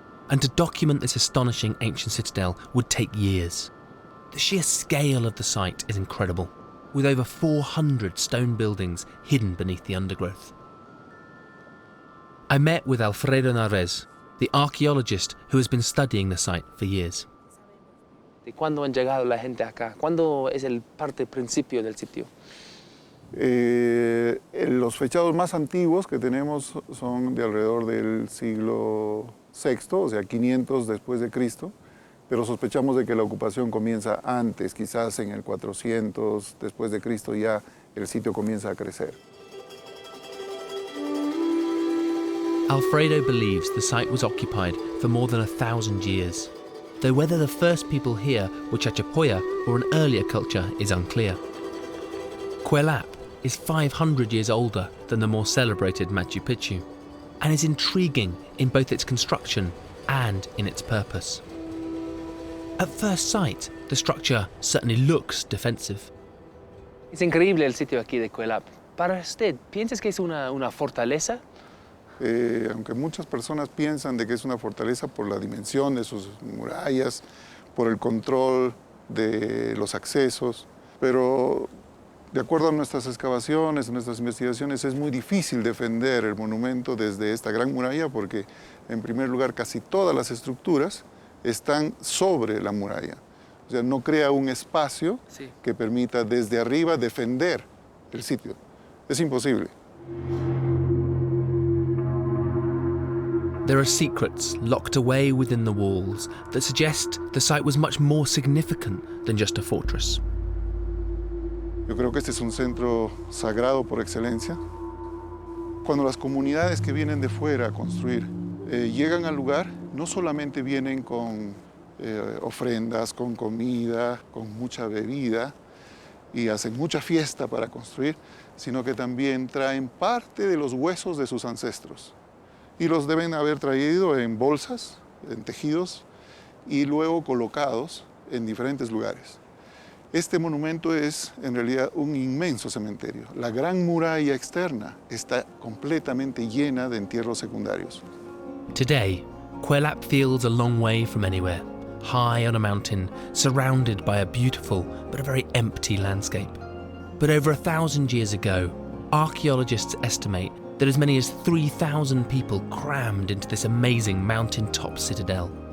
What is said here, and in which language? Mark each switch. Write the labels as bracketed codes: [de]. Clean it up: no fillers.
[en] And to document this astonishing ancient citadel would take years. The sheer scale of the site is incredible, with over 400 stone buildings hidden beneath the undergrowth. I met with Alfredo Narvaez, the archaeologist who has been studying the site for years. [es] ¿Cuándo han llegado la gente acá? ¿Cuándo es el parte principio del sitio? Los fechados más antiguos que tenemos son de alrededor del siglo VI, o sea, 500 después de Cristo, pero sospechamos de que la ocupación comienza antes, quizás en el 400 después de Cristo ya el sitio comienza a crecer. [en] Alfredo believes the site was occupied for more than 1,000 years, though whether the first people here were Chachapoya or an earlier culture is unclear. Cuelap is 500 years older than the more celebrated Machu Picchu, and is intriguing in both its construction and in its purpose. At first sight, the structure certainly looks defensive. [es] Es increíble el sitio aquí de Cuelap. Para usted, ¿piensas que es una fortaleza? Aunque muchas personas piensan de que es una fortaleza por la dimensión de sus murallas, por el control de los accesos, pero de acuerdo a nuestras excavaciones, a nuestras investigaciones, es muy difícil defender el monumento desde esta gran muralla porque, en primer lugar, casi todas las estructuras están sobre la muralla. O sea, no crea un espacio que permita desde arriba defender el sitio. Es imposible. [en] There are secrets locked away within the walls that suggest the site was much more significant than just a fortress. [es] Yo creo que este es un centro sagrado por excelencia. Cuando las comunidades que vienen de fuera a construir llegan al lugar, no solamente vienen con ofrendas, con comida, con mucha bebida y hacen mucha fiesta para construir, sino que también traen parte de los huesos de sus ancestros. Y los deben haber traído en bolsas, en tejidos, y luego colocados en diferentes lugares. Este monumento es en realidad un inmenso cementerio. La gran muralla externa está completamente llena de entierros secundarios. [en] Today, Cuelap feels a long way from anywhere, high on a mountain, surrounded by a beautiful but a very empty landscape. But over 1,000 years ago, archaeologists estimate that as many as 3,000 people crammed into this amazing mountain-top citadel.